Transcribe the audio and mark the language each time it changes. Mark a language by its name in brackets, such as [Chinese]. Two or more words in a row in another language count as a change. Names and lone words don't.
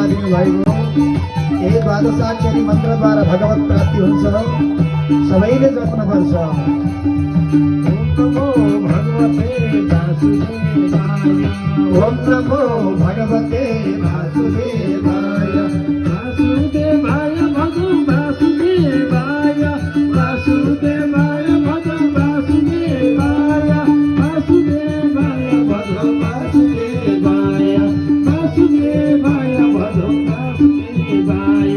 [Nepali] भाइको यही द्वादशाक्षरी मन्त्रद्वारा भगवत प्राप्ति हुन्छ। सबैले जप्नुपर्छ। [Sanskrit] ओम नमो भगवते वासुदेवाय। वासुदेवाय भगो वासुदेवाय वासुदेवाय भगो वासुदेवाय वासुदेवाय भगो वासुदेवाय वासुदेवाय भगो वासुदेवाय।